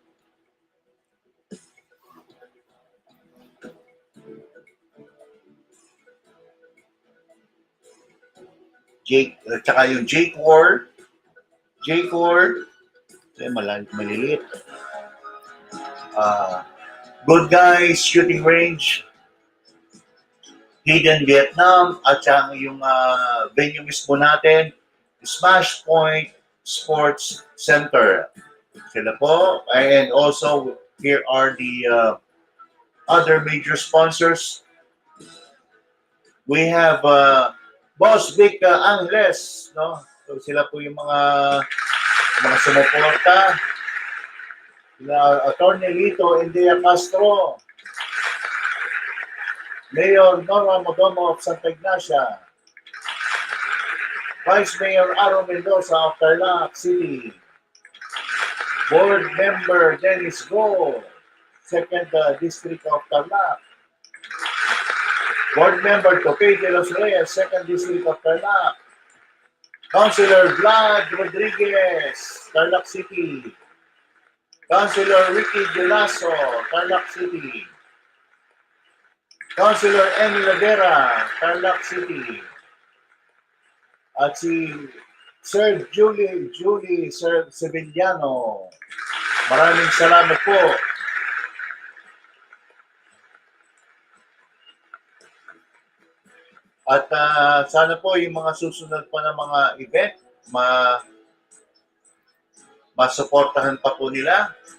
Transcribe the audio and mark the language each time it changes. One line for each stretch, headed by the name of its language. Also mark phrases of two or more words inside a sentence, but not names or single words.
Filipino: Jake, tsaka yung Jake Ward, maliliit. Good Guys Shooting Range, Hidden Vietnam, at saka yung venue mismo natin, Smash Point Sports Center. Sila po.
English: And also, here are the other major sponsors. We have Boss Vic Angles, no?
Filipino: So sila po yung mga sumuporta. Sila Attorney Lito India Castro, Mayor Nora Modomo of Santa Ignacia, Vice Mayor Aro Mendoza of Tarlac City, Board Member Dennis Go, 2nd District of Tarlac, Board Member Topay de los Reyes, 2nd District of Tarlac, Councilor Vlad Rodriguez, Tarlac City, Councilor Ricky Gelaso, Tarlac City, Councilor Emil Ladera, Tarlac City, at si Sir Julie Sir Sevillano. Maraming salamat po. At sana po yung mga susunod pa ng mga event, masuportahan pa po nila.